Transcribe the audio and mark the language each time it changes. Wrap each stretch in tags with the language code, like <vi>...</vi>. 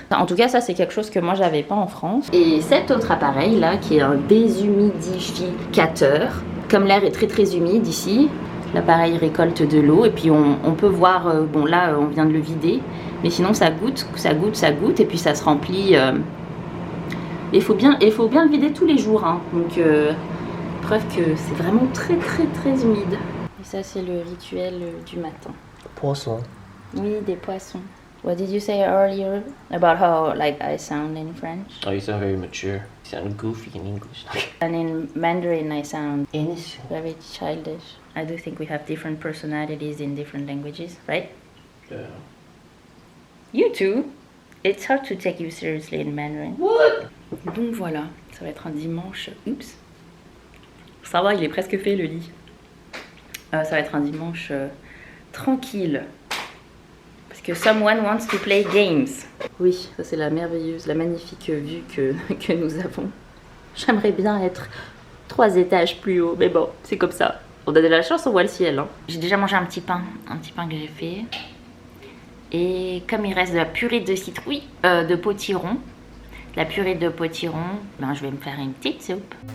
<fr>En tout cas, ça, c'est quelque chose que moi, j'avais pas en France. Et cet autre appareil-là, qui est un déshumidificateur, comme l'air est très très humide ici, l'appareil récolte de l'eau et puis on peut voir, bon là, on vient de le vider, mais sinon ça goûte et puis ça se remplit. Il faut bien le vider tous les jours, hein. Donc preuve que c'est vraiment très très très humide. Et ça c'est le rituel du matin. Poisson. Oui, des poissons.</fr> <en>What did you say earlier about how like I sound in French? Oh, you sound very mature. You sound goofy in English. And in Mandarin I sound Innocent. very childish. I do think we have different personalities in different languages, right? Yeah. You too. It's hard to take you seriously in Mandarin. What?</en> <fr>Donc voilà, ça va être un dimanche. Oups. Ça va, il est presque fait le lit. Ça va être un dimanche tranquille. Parce que</fr> <en>someone wants to play games.</en> <fr>Oui, ça c'est la magnifique vue que nous avons. J'aimerais bien être 3 étages plus haut, mais bon, c'est comme ça. On a de la chance, on voit le ciel. Hein. J'ai déjà mangé un petit pain que j'ai fait. Et comme il reste de la purée de citrouille, de potiron, ben, je vais me faire une petite soupe.</fr>